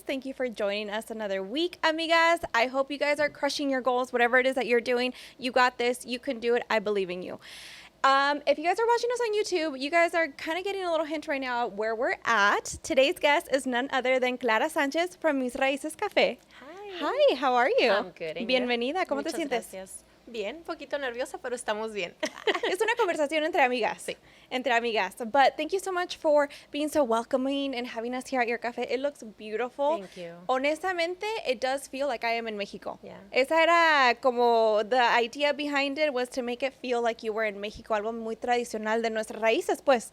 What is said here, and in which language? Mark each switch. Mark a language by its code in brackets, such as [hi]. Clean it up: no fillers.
[en] Thank you for joining us another week, amigas. I hope you guys are crushing your goals, whatever it is that you're doing. You got this. You can do it. I believe in you. If you guys are watching us on YouTube, you guys are kind of getting a little hint right now where we're at. Today's guest is none other than Clara Sanchez from Mis Raices Cafe. Hi, how are you? I'm good. [es] Bienvenida. ¿Cómo Muchas te sientes? Gracias. Bien, un poquito nerviosa, pero estamos bien. Es una conversación entre amigas. Sí. Entre amigas. [en] But thank you so much for being so welcoming and having us here at your cafe. It looks beautiful. Thank you. [es] Honestamente, [en] it does feel like I am in Mexico. Yeah. [es] Esa era como [en] the idea behind it was to make it feel like you were in Mexico, [es] algo muy tradicional de nuestras raíces, pues.